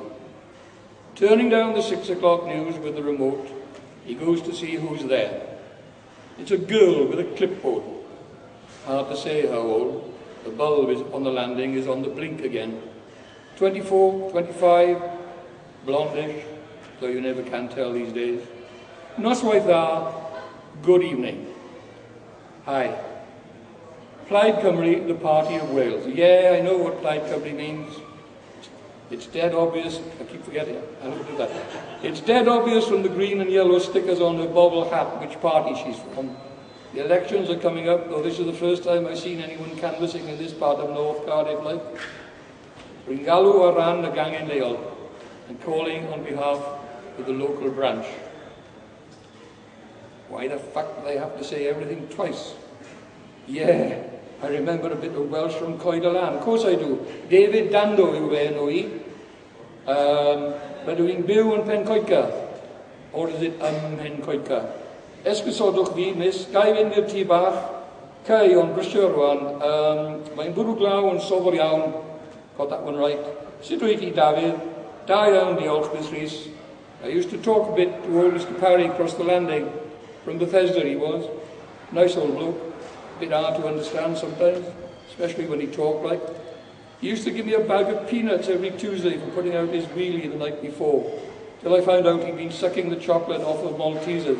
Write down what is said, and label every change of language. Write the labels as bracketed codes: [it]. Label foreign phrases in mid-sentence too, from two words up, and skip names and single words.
[en] Turning down the 6 o'clock news with the remote, he goes to see who's there. It's a girl with a clipboard. Hard to say how old. The bulb on the landing is on the blink again. 24, 25, blondish, though you never can tell these days. [cy] Noswaith dda, [en] good evening. Hi. Plaid Cymru, the party of Wales. Yeah, I know what Plaid Cymru means. It's dead obvious. I keep forgetting. I don't do that. It's dead obvious from the green and yellow stickers on her bobble hat which party she's from. The elections are coming up, though this is the first time I've seen anyone canvassing in this part of North Cardiff like. [cy] Ringalw o ran y gangen leol, [en] and calling on behalf of the local branch. Why the fuck do they have to say everything twice? Yeah, I remember a bit of Welsh from Coed y Lan. Of course I do. [cy] Dai Dando yw fe enw I. Rydw i'n byw yn Pen Coedca. [en] Or is it Pen Coedca? [cy] Esgusodwch fi, miss, gai fynd i'r tŷ bach, cei o'n brysio rwan, mae'n bwrw glaw yn sofor iawn, [en] got that one right. [cy] Sut wyt ti, Dafydd? Da iawn, diolch, Miss Rhys. [en] I used to talk a bit to old Mr. Parry across the landing, from Bethesda he was. Nice old bloke, a bit hard to understand sometimes, especially when he talked like. He used to give me a bag of peanuts every Tuesday for putting out his wheelie the night before, till I found out he'd been sucking the chocolate off of Maltesers.